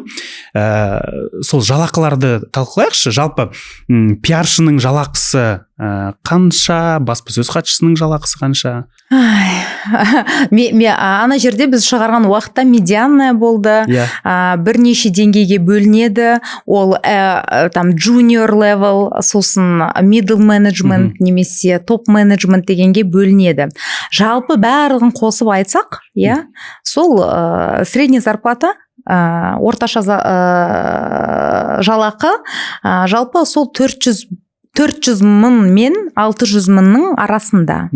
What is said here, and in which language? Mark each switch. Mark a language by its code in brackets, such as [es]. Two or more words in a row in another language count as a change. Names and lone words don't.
[kk] Сол жалақыларды талқылайықшы. Жалпы пиаршының жалақысы қанша, баспасөз хатшысының жалақысы қанша? Ана жерде біз шығарған уақытта медианная болды, бірнеше деңгейге бөлінеді. Ол там [en] junior level, [kk] сосын [en] middle management [kk] немесе [en] top management [kk] дегенге бөлінеді. Жалпы барлығын қосып айтсақ, сол [ru] средний зарплата, [kk] орташа жалақы жалпы сол 400 мың мен 600 мыңның арасында.